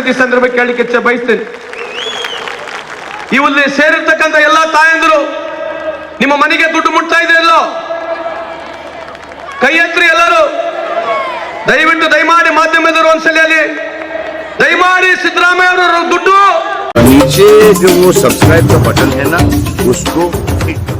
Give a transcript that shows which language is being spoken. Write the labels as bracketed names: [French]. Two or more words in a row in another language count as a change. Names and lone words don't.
[Kannada] ಈ ಸಂದರ್ಭ ಕೇಳಲಿಕ್ಕೆ ಇಚ್ಛೆ ಬಯಸ್ತೇನೆ. ಇಲ್ಲಿ ಸೇರಿರ್ತಕ್ಕಂಥ ಎಲ್ಲ ತಾಯಂದರು ನಿಮ್ಮ ಮನೆಗೆ ದುಡ್ಡು ಮುಟ್ತಾ ಇದೆ ಎಲ್ಲೋ ಕೈ ಎತ್ತರಿ ಎಲ್ಲರೂ. ದಯಮಾಡಿ ಮಾಧ್ಯಮದವರು ಒಂದ್ಸಲ ಅಲ್ಲಿ ದಯಮಾಡಿ ಸಿದ್ದರಾಮಯ್ಯ ಅವರ ದುಡ್ಡು [Hindi] नीचे जो वो सब्सक्राइब का बटन है ना उसको क्लिक करो.